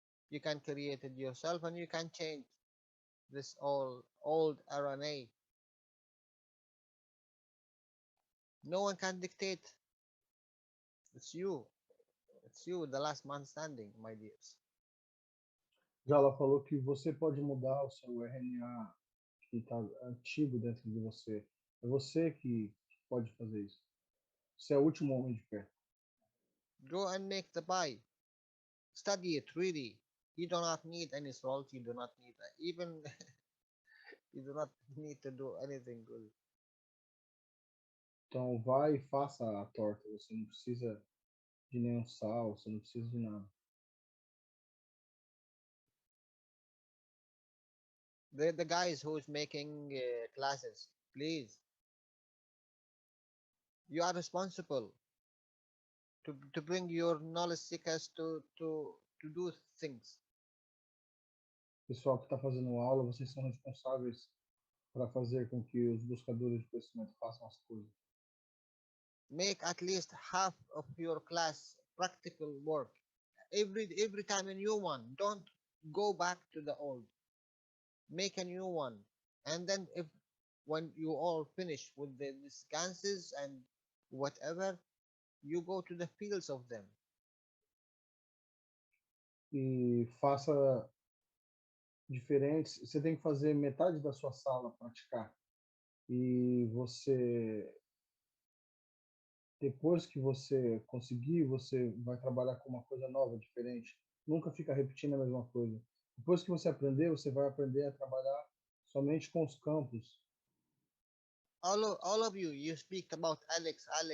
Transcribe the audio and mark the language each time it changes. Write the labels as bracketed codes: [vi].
[en] You can create it yourself, and you can change this old RNA. No one can dictate. It's you. It's you, the last man standing, my dears. [pt] Jalal falou que você pode mudar o seu RNA que está antigo dentro de você. É você que pode fazer isso. Você é o último homem de pé. [en] Go and make the pie. Study it really. You do not need any salt. You do not need even. You do not need to do anything good. [pt] Então vai e faça a torta. Você não precisa de nenhum sal, você não precisa de nada. [en] The guys who's making classes, please. You are responsible to bring your knowledge seekers to do things. [pt] Pessoal que está fazendo aula, vocês são responsáveis para fazer com que os buscadores de conhecimento façam as coisas. [en] Make at least half of your class practical work. Every time a new one. Don't go back to the old. Make a new one, and then when you all finish with the Ganses and whatever, you go to the fields of them. [pt] E faça diferentes. Você tem que fazer metade da sua sala praticar. E você, depois que você conseguir, você vai trabalhar com uma coisa nova, diferente. Nunca fica repetindo a mesma coisa. Depois que você aprender, você vai aprender a trabalhar somente com os campos. [en] All of you speak about Alex.